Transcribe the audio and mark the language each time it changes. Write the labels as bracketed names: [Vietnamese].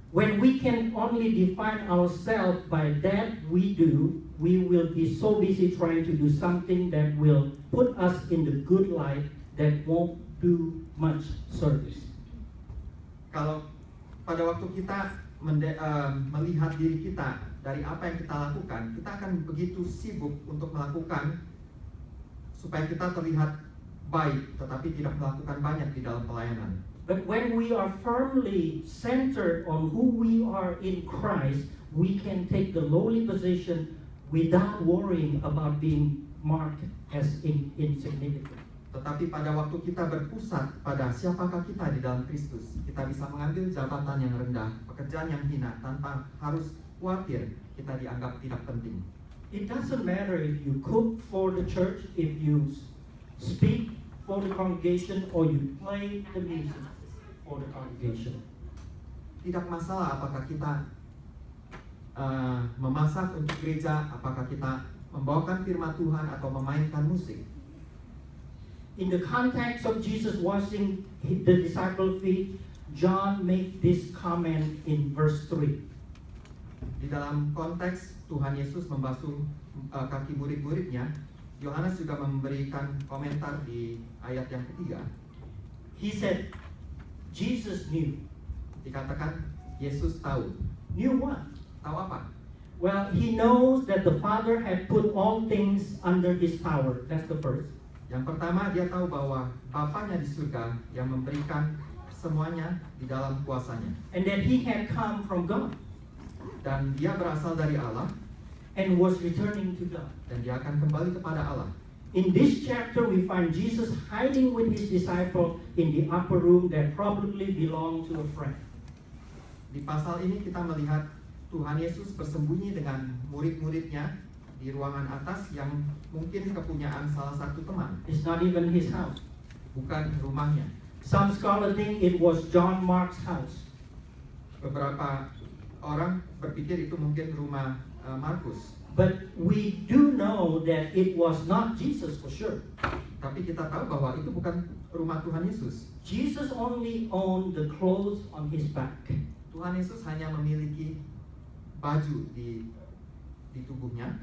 [English] When we can only define ourselves by that we do, we will be so busy trying to do something that will put us in the good light that won't do much service. [Indonesian] Kalau pada waktu kita melihat diri kita dari apa yang kita lakukan, kita akan begitu sibuk untuk melakukan supaya kita terlihat baik, tetapi tidak melakukan banyak di dalam pelayanan. [English] But when we are firmly centered on who we are in Christ, we can take the lowly position without worrying about being marked as insignificant. [Indonesian] Tetapi pada waktu kita berpusat pada siapakah kita di dalam Kristus, kita bisa mengambil jabatan yang rendah, pekerjaan yang hina tanpa harus khawatir kita dianggap tidak penting. [English] It doesn't matter if you cook for the church, if you speak for the congregation, or you play the music for the congregation. [Indonesian] Tidak masalah apakah kita memasak untuk gereja, apakah kita membawakan firman Tuhan atau memainkan musik. [English] In the context of Jesus washing the disciples' feet, John made this comment in verse 3. [Indonesian] Di dalam konteks Tuhan Yesus membasuh kaki murid-muridnya, Yohanes juga memberikan komentar di ayat yang ketiga. [English] He said, Jesus knew. [Indonesian] Dikatakan Yesus tahu. [English] Knew what? [Indonesian] Tahu apa? [English] Well, he knows that the Father had put all things under his power. That's the first. [Indonesian] Yang pertama, dia tahu bahwa Bapanya di surga yang memberikan semuanya di dalam kuasanya. [English] And that he had come from God [Indonesian] Dan dia berasal dari Allah, [English] and was returning to God. [Indonesian] dan dia akan kembali kepada Allah. [English] In this chapter, we find Jesus hiding with his disciple in the upper room that probably belonged to a friend. [Indonesian] Di pasal ini kita melihat Tuhan Yesus bersembunyi dengan murid-muridnya di ruangan atas yang mungkin kepunyaan salah satu teman, [English] It's not even his house. [Indonesian] bukan rumahnya. [English] Some scholars think it was John Mark's house. [Indonesian] Beberapa orang berpikir itu mungkin rumah Markus. [English] But we do know that it was not Jesus for sure. [Indonesian] Tapi kita tahu bahwa itu bukan rumah Tuhan Yesus. [English] Jesus only owned the clothes on his back. [Indonesian] Tuhan Yesus hanya memiliki baju di tubuhnya.